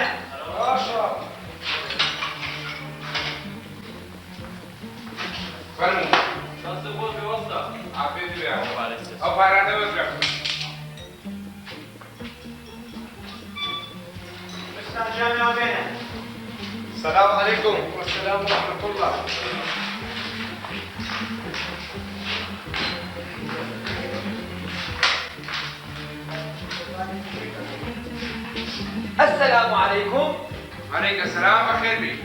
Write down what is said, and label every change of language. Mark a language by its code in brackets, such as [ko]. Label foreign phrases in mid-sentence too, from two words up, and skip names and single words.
[ckb] باشە فەرموو دەستە بۆ بێ وەستا عافێت بێ ئەو پارانە وەرگرە عسمان جانەوە بێنە [ar] السلام عليكم والسلام ورحمة الله السلام عليكم عليك السلام [ckb] بخير بي